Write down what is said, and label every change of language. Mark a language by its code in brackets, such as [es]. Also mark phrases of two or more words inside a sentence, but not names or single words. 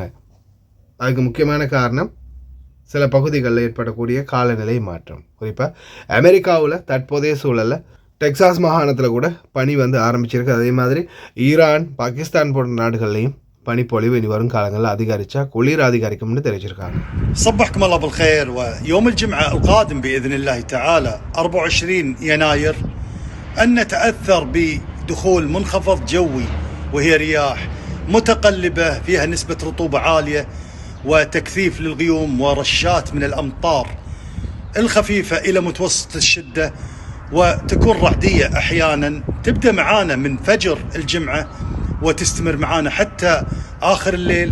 [ta] அதுக்கு முக்கியமான காரணம் சில பகுதிகளில் ஏற்படக்கூடிய காலநிலை மாற்றம். குறிப்பாக அமெரிக்காவில் தற்போதைய சூழலில் டெக்சாஸ் மாகாணத்தில் கூட பனி வந்து ஆரம்பிச்சிருக்கு. அதே மாதிரி ஈரான், பாகிஸ்தான் போன்ற நாடுகள்லையும் பனிப்பொழிவு இனி வரும் காலங்களில் அதிகரிச்சா குளிர் அதிகரிக்கும்னு தெரிவிச்சிருக்காங்க. [ar] صبحكم الله بالخير. ويوم الجمعة القادم بإذن الله تعالى 24 يناير أن نتأثر بدخول منخفض جوي وهي رياح متقلبة فيها نسبة رطوبة عالية وتكثيف للغيوم ورشات من الأمطار الخفيفة إلى متوسط الشدة، وتكون رعدية أحيانا تبدأ معانا من فجر الجمعة وتستمر معانا حتى آخر الليل.